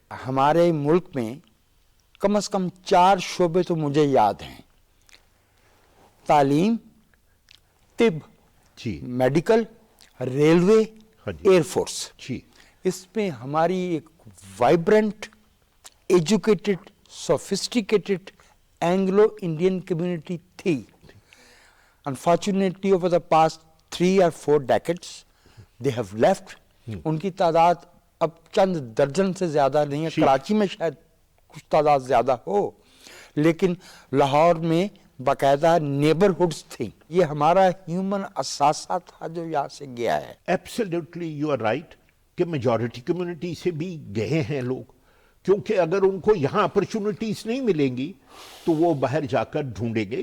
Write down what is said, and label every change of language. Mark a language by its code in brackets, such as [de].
[hi] हमारे मुल्क में कम से कम 4 शोबे तो मुझे याद हैं: तालीम, तिब, जी, मेडिकल, रेलवे, हाँ जी, एयरफोर्स। जी, इसमें हमारी एक vibrant, educated, sophisticated Anglo Indian community थी। [en] Unfortunately over the past 3 or 4 decades they have left। [hi] उनकी तादाद अब चंद दर्जन से ज्यादा नहीं है। कराची में शायद कुछ तादाद ज्यादा हो, लेकिन लाहौर में बाकायदा नेबरहुड्स थी। ये हमारा ह्यूमन असासा था जो यहाँ से गया है। [en] absolutely you are right [hi] कि मेजॉरिटी कम्युनिटी से भी गए हैं लोग, क्योंकि अगर उनको यहाँ अपॉर्चुनिटीज नहीं मिलेंगी तो वो बाहर जाकर ढूंढेंगे।